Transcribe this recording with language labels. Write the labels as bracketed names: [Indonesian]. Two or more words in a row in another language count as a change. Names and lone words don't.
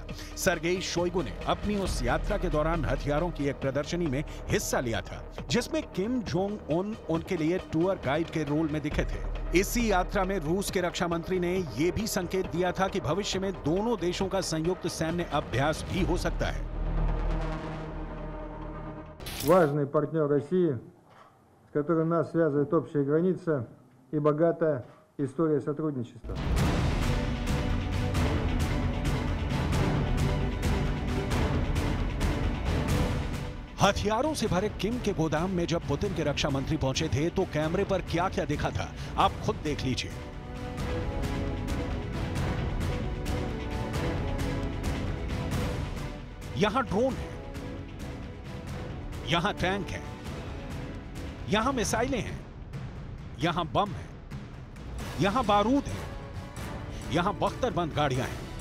[Hindi] सर्गेई शोइगु ने अपनी उस यात्रा के दौरान हथियारों की एक प्रदर्शनी में हिस्सा लिया था, जिसमें किम जोंग उन उनके लिए [English] tour guide [Hindi] के रोल में दिखे थे। इसी यात्रा में रूस के रक्षा मंत्री ने यह भी संकेत दिया था कि भविष्य में दोनों देशों का संयुक्त सैन्य अभ्यास भी हो सकता है। [Russian] Важный партнер России, с которым нас связывает общая граница и богатая история сотрудничества. [Hindi] हथियारों से भरे किम के गोदाम में जब पुतिन के रक्षा मंत्री पहुंचे थे तो कैमरे पर क्या क्या दिखा था, आप खुद देख लीजिए। यहां ड्रोन है, यहां टैंक है, यहां मिसाइलें हैं, यहां बम है, यहां बारूद है, यहां बख्तरबंद गाड़ियां हैं।